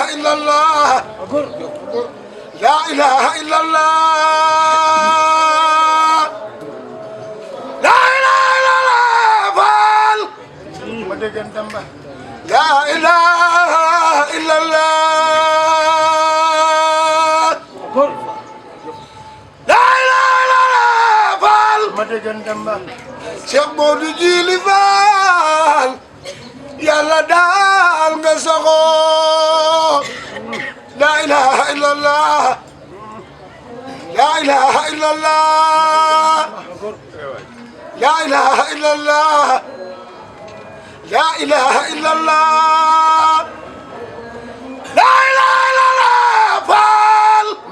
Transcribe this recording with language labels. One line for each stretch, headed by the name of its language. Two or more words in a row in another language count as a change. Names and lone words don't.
Arabic: إلا الله لا إله إلا الله لا إله إلا الله فال لا إله إلا الله لا إله إلا الله فال Cheikh Modou Djily Fall
Wolof: Yàlla daal nga saxoo
Arabic: لا إله إلا الله لا إله إلا الله لا إله إلا الله لا إله إلا الله لا إله إلا الله Fall